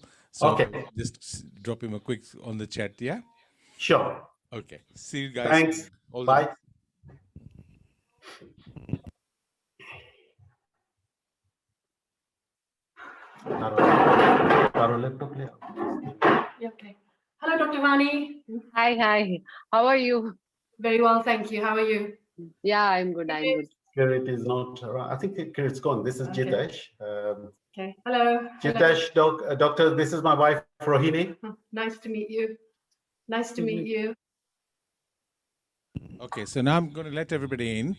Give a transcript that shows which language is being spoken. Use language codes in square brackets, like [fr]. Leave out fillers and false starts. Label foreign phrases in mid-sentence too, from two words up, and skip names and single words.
[en] So just drop him a quick on the chat, yeah? Sure. Okay. See you guys. Thanks. Bye. Okay. Hello, Dr. Vani. Hi. How are you? Very well, thank you. How are you? Yeah, I'm good. Kirit is not around. I think Kirit's gone. This is Jitesh. Okay. Hello. Jitesh, doctor, this is my wife, Rohini. Nice to meet you. Nice to meet you. Okay, so now I'm going to let everybody in.